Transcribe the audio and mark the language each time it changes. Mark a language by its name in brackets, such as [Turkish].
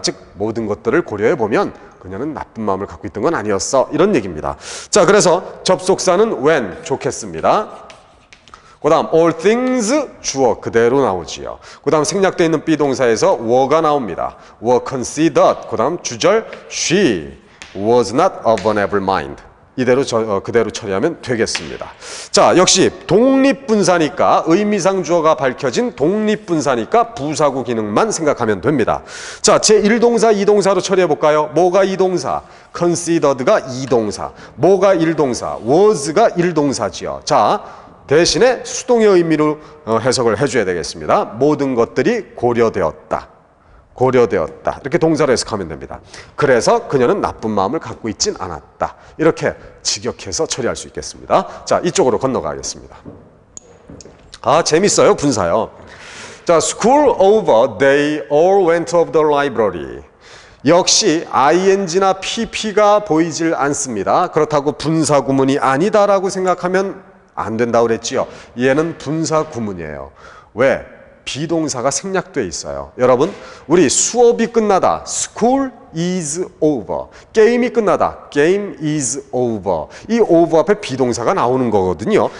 [Korean] 즉 모든 것들을 고려해 보면 그녀는 나쁜 마음을 갖고 있던 건 아니었어. 이런 얘기입니다. 자, 그래서 접속사는 when 좋겠습니다. 그 다음 all things 주어 그대로 나오지요. 그 다음 생략되어 있는 비동사에서 were가 나옵니다. [English] were considered. [Korean] 그 다음 주절 [English] she was not of unable mind. [Korean] 이대로 그대로 처리하면 되겠습니다. 자, 역시 독립분사니까 의미상 주어가 밝혀진 독립분사니까 부사구 기능만 생각하면 됩니다. 자, 제1동사, 2동사로 처리해 볼까요? 뭐가 2동사? considered가 2동사. 뭐가 1동사? was가 1동사지요. 자, 대신에 수동의 의미로 해석을 해줘야 되겠습니다. 모든 것들이 고려되었다. 고려되었다. 이렇게 동사로 해석하면 됩니다. 그래서 그녀는 나쁜 마음을 갖고 있진 않았다. 이렇게 직역해서 처리할 수 있겠습니다. 자, 이쪽으로 건너가겠습니다. 재밌어요. 분사요. 자, [English] school over, they all went to the library. [Korean] 역시 ing나 pp가 보이질 않습니다. 그렇다고 분사 구문이 아니다라고 생각하면 안 된다고 그랬지요. 얘는 분사 구문이에요. 왜? 비동사가 생략돼 있어요. 여러분, 우리 수업이 끝나다 [English] school is over, [Korean] 게임이 끝나다 [English] game is over, [Korean] 이 over 앞에 비동사가 나오는 거거든요.